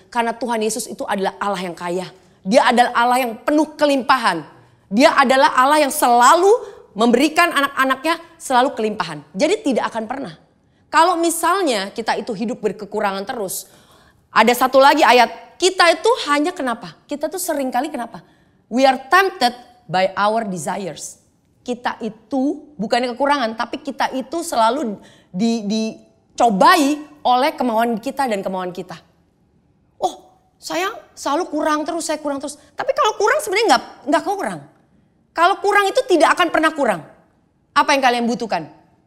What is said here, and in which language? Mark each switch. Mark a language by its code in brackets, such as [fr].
[id] Karena Tuhan Yesus itu adalah Allah yang kaya. Dia adalah Allah yang penuh kelimpahan. Dia adalah Allah yang selalu memberikan anak-anaknya selalu kelimpahan. Jadi tidak akan pernah. Kalau misalnya kita itu hidup berkekurangan terus. Ada satu lagi ayat. Kita itu hanya kenapa? Kita tuh seringkali kenapa? [en] We are tempted by our desires. [id] Kita itu bukannya kekurangan. Tapi kita itu selalu dicobai oleh kemauan kita dan kemauan kita. Oh, saya selalu kurang terus, saya kurang terus. Tapi kalau kurang sebenarnya nggak kurang. Kalau kurang itu tidak akan pernah kurang. Apa yang kalian butuhkan?